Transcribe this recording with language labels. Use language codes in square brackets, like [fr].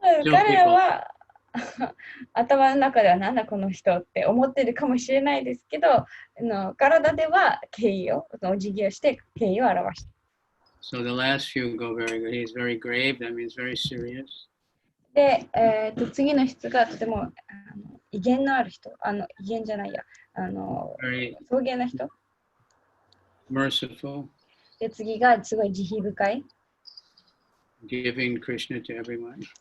[ja] 彼らは頭の中ではなんだこの人って思ってるかもしれないですけど、体では敬意を、お辞儀をして敬意を表して。 [en] So the last few go very good. He's very grave. That means very serious. [ja] で、次の質がとても威厳のある人、威厳じゃないや、 [en] very [ja] 尊厳な人。 [en] merciful. [ja] で、次がすごい慈悲深い。 [en] Giving Krishna to everyone.